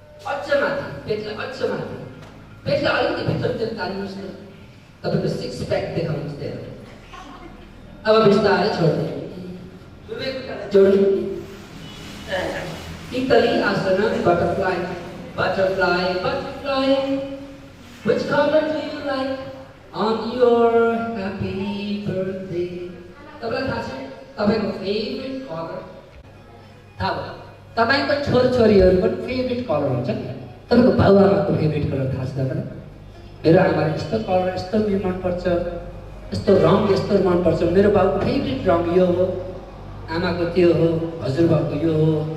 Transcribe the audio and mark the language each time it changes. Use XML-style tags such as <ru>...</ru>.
<ne>अझ माथि, पेटलाई अझ माथि, पेटलाई अलिकति भित्र तान्नुहोस् न। तपाईँको 6 प्याक देखाउनुहोस् त्यहाँ। अब बिस्तारै छोड्ने, दुवै खुट्टालाई जोड्ने। इटली आसन, butterfly, butterfly, butterfly.</ne> <en>Which color do you like on your happy birthday?</en> <ne>तपाईलाई थाहा छ तपाईको फेभरेट कलर थाहा भयो? तपाईको छोरछोरीहरूको फेभरेट कलर हुन्छ नि। तपाईको बाबुआमाको फेभरेट कलर थाहा छ तपाईँलाई? मेरो आमाले यस्तो कलर यस्तो मन पर्छ, यस्तो रङ यस्तो मन पर्छ। मेरो बाबुको फेभरेट रङ यो हो, आमाको त्यो हो, हजुरबाबुको यो हो।</ne>